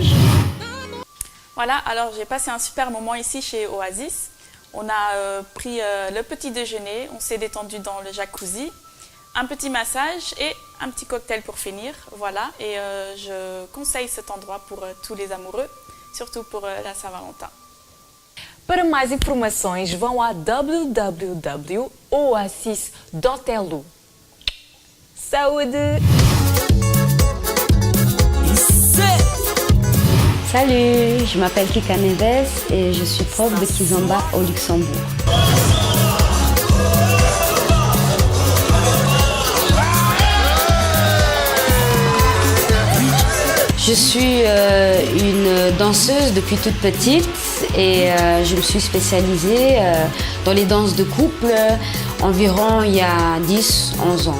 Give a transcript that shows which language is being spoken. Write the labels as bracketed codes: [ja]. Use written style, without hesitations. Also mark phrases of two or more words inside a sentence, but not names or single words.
[fr] Voilà, alors j'ai passé un super moment ici chez Oasis. On a pris le petit déjeuner, on s'est détendu dans le jacuzzi, un petit massage et un petit cocktail pour finir. Voilà, et je conseille cet endroit pour tous les amoureux, surtout pour la Saint-Valentin. [pt] Para mais informações, vão a www.oasis.lu. Saúde! [fr] Salut, je m'appelle Kika Neves et je suis prof de Kizomba au Luxembourg. Je suis une danseuse depuis toute petite et je me suis spécialisée dans les danses de couple environ il y a 10-11 ans.